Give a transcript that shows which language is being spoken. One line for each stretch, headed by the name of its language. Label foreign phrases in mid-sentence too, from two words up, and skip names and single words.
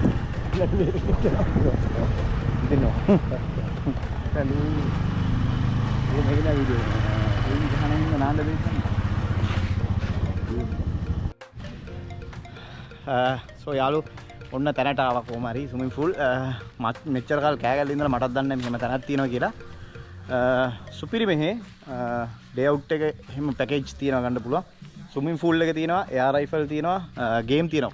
Indonesian: Itu no. Kalau ini lagi video. Ini jangan ini nanda betul.
Sinhala: So යාළු ඔන්න තැනට ආවා කොහොම හරි
English: swimming pool
Sinhala: මෙච්චර කාල කෑගල්ල ඉඳලා මටත් දන්නේ මෙහෙම තැනක් තියෙනවා කියලා. සුපිරි මෙහි
English: day out
Sinhala: එක එහෙම පැකේජ් තියෙනවා ගන්න පුළුවන්.
English: swimming pool
Sinhala: එක තියෙනවා,
English: air rifle
Sinhala: තියෙනවා, ගේම් තියෙනවා.